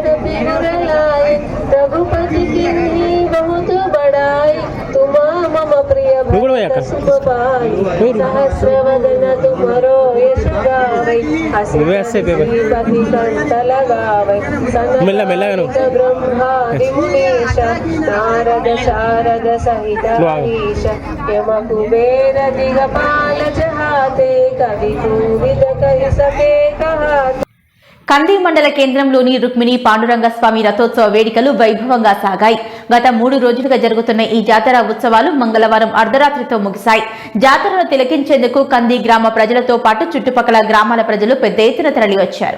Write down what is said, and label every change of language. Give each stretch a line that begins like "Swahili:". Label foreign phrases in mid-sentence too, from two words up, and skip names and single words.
Awadhi: बिर लाए रघुपति की बहुत बड़ाई तुम मम प्रिय सुख पाई सहस्रवदन तुमरो यश गावै हसी कंठ लगावै ब्रह्मादि मुनीश नारद शारद सहित ईश यम कुबेर दिगपाल जहाते कवि कोविद कहि सके कहाते.
Telugu: కంది మండల కేంద్రంలోని రుక్మిణి పాండురంగ స్వామి రథోత్సవ వేడుకలు వైభవంగా సాగాయి. గత 3 రోజులుగా జరుగుతున్న ఈ జాతర ఉత్సవాలు మంగళవారం అర్ధరాత్రితో ముగిశాయి. జాతరను తిలకించేందుకు కంది గ్రామ ప్రజలతో పాటు చుట్టుపక్కల గ్రామాల ప్రజలు పెద్ద ఎత్తున తరలివచ్చారు.